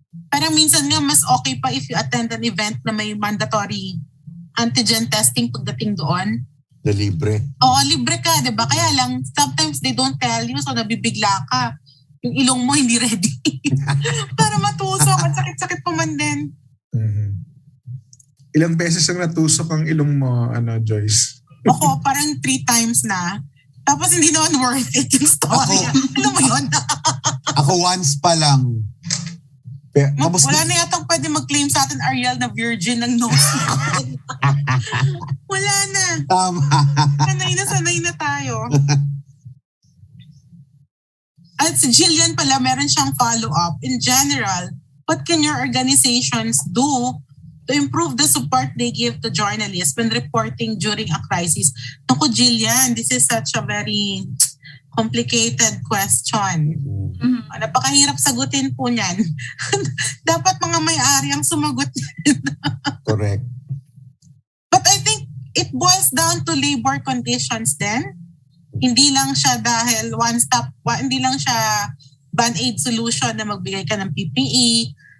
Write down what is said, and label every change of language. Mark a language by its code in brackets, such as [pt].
[tl] Parang minsan nga mas okay pa [en] if you attend an event [tl] na may mandatory antigen testing pagdating doon. Na libre. Oo, libre ka, di ba? Kaya lang, [en] sometimes they don't tell you, [tl] so nabibigla ka. Yung ilong mo hindi ready. Para matusok at sakit-sakit pa man din. Ilang beses ang natusok ang ilong mo, Joyce? Ako, parang 3 times na. Tapos hindi naman worth it yung story. Alam mo yun? Ako once pa lang. Tapos, wala na yatang pwede mag-claim sa atin, Ariel, na virgin ng nose. Wala na. Tama. Sanay na tayo. At si Jillian pala, meron siyang follow-up. [en] In general, what can your organizations do to improve the support they give to journalists when reporting during a crisis? [tl] Naku, [en] Jillian, this is such a very complicated question. [tl] Napakahirap sagutin po niyan. Dapat mga may-ari ang sumagot. [en] Correct. But I think it boils down to labor conditions then. [tl] Hindi lang siya dahil hindi lang siya band-aid solution na magbigay ka ng PPE.